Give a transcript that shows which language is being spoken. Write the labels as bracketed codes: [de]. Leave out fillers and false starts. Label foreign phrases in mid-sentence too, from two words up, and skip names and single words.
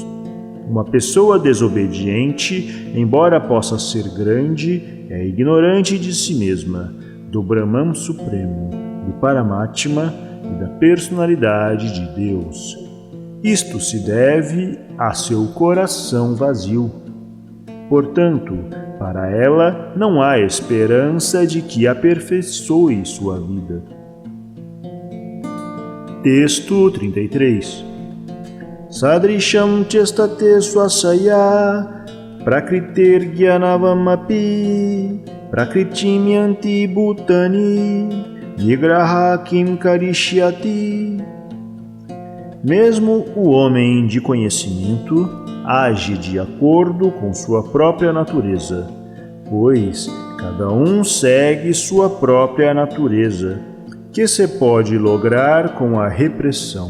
[pt] Uma pessoa desobediente, embora possa ser grande, é ignorante de si mesma, do Brahman Supremo, do Paramatma e da Personalidade de Deus. Isto se deve a seu coração vazio. Portanto, para ela não há esperança de que aperfeiçoe sua vida. Texto 33. [sa] सदृशम् चेष्टते स्वस्य प्रकृतेर् ज्ञानवमपि प्रकृतिम् यान्ति भूतानि विग्रह किम् करिष्यति. [pt] Mesmo o homem de conhecimento, age de acordo com sua própria natureza, pois cada um segue sua própria natureza, que se pode lograr com a repressão.